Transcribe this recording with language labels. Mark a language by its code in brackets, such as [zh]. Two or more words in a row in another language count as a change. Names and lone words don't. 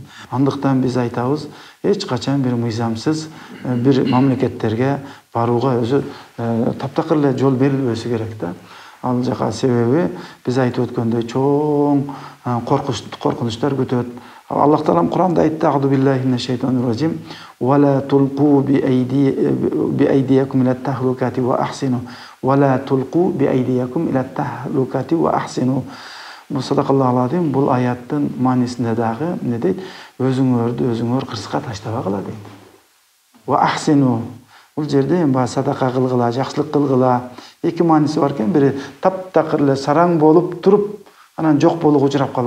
[ky] Андыктан биз айтабыз, эч качан бир мыйзамсыз бир мамлекеттерге барууга өзү таптакыр эле жол берилбеси керек да. Ал жака себеби биз айтып өткөндөй чоң коркунучтар күтөт. Аллах Таалам Кур'анда айтты: [ar] "أعوذ بالله من الشيطان الرجيم. ولا تلقوا بأيديكم إلى التهلكة وأحسنوا. ولا تلقوا بأيديكم إلى التهلكة وأحسنوا." Бу صدق الله العظيم. [ky] Бул аяттын маанисинде дагы эмне дейт? Өзүңөр кырсыкка таштабагыла дейт. [ar] وأحسنوا. [ky] Бул жерде садака кылгыла, жакшылык кылгыла. Эки мааниси бар экен. Бири таптакыр эле сараң болуп туруп, анан жок болууга учурап калуу.